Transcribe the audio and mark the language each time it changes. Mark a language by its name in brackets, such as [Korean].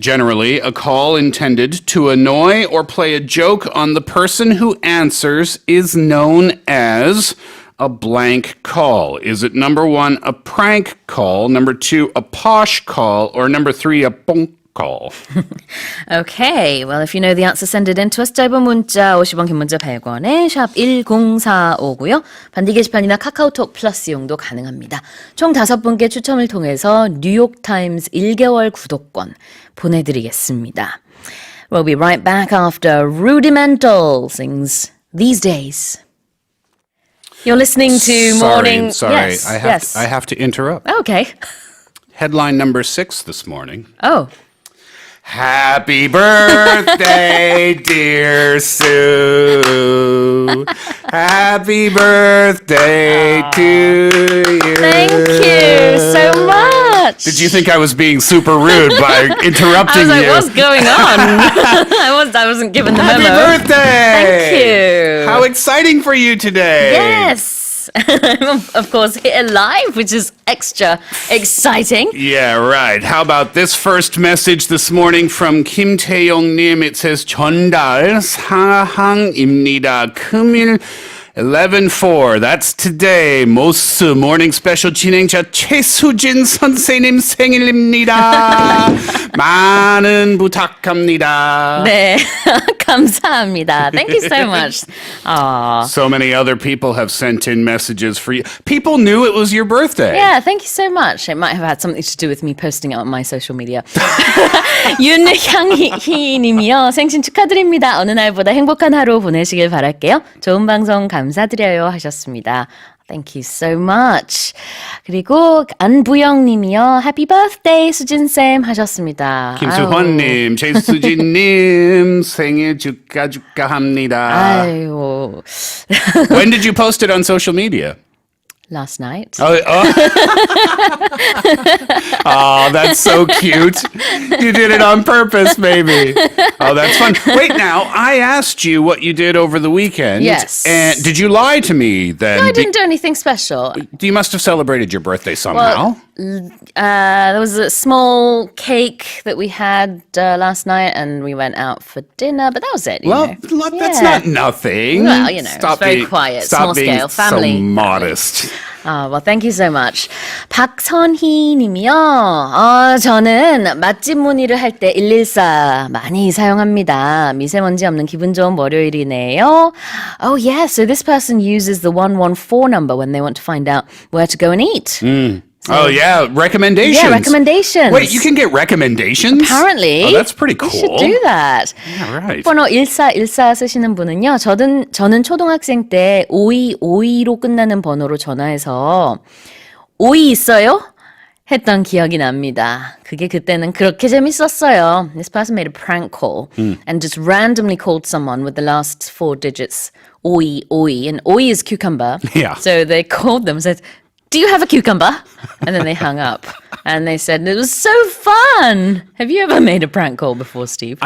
[English] Generally, a call intended to annoy or play a joke on the person who answers is known as a blank call. Is it number 1, a prank call, number 2, a posh call, or number 3, a bonk call? Okay, well, if you know the answer, send it in to us. [Korean] 짧은 문자 50원, 긴 문자 100원에 샵 1045고요. 반디 게시판이나 카카오톡 플러스 이용도 가능합니다. 총 5분께 추첨을 통해서 뉴욕타임스 1개월 구독권 보내드리겠습니다. [English] We'll be right back after Rudimental sings These Days. You're listening to Morning... Sorry. Yes, I have to interrupt. Okay. Headline number 6 this morning. Oh. Happy birthday, dear Sue. Happy birthday to you. Thank you so much. Did you think I was being super rude by interrupting I was like, you? what's going on? I wasn't given the Happy memo. birthday! Thank you. How exciting for you today. Yes. Of course, hit it live, which is extra exciting. Yeah, right. How about this first message this morning from Kim Tae-young-님? It says, [Korean] 전달 사항입니다. 금일 [English] 11-4. That's today. [Korean] 모스 Morning Special 진행자 최수진 선생님 생일입니다. 많은 부탁합니다. 네, 감사합니다. [English] Thank you so much. Aww. So many other people have sent in messages for you. People knew it was your birthday. Yeah, thank you so much. It might have had something to do with me posting it on my social media. [Korean] 윤향희 님이요. 생신 축하드립니다. 어느 날보다 행복한 하루 보내시길 바랄게요. 좋은 방송 감사드려요 하셨습니다. [English] Thank you so much. [Korean] 그리고 안부영 님이요. [English] Happy birthday [Korean] 수진쌤 하셨습니다. 김수환님, 최수진님 생일 축하합니다. 아유. [English] When did you post it on social media? Last night. Oh, that's so cute. You did it on purpose, maybe. Oh, that's fun. Wait, now, I asked you what you did over the weekend. Yes. And did you lie to me then? No, I didn't do anything special. You must have celebrated your birthday somehow. There was a small cake that we had last night, and we went out for dinner, but that was it. Well, look, that's not nothing. Well, you know, it's very quiet, stop small being scale, family. so modest. Well, thank you so much. [Korean] 박선희 님이요. 저는 맛집 문의를 할 때 114 많이 사용합니다. 미세먼지 없는 기분 좋은 월요일이네요. [English] Oh, yeah. So this person uses the 114 number when they want to find out where to go and eat. Oh, yeah. Recommendations. Yeah, recommendations. Wait, you can get recommendations? Apparently. Oh, that's pretty cool. You should do that. Yeah, right. [Korean] 번호 1414 쓰시는 분은요. 저는 초등학생 때 5252로 끝나는 번호로 전화해서 오이 있어요? 했던 기억이 납니다. 그게 그때는 그렇게 재밌었어요. [English] This person made a prank call and just randomly called someone with the last 4 digits. [Korean] 오이. [English] And 오이 is cucumber. Yeah. So they called them and said, do you have a cucumber? And then they hung up. And they said, it was so fun. Have you ever made a prank call before, Steve?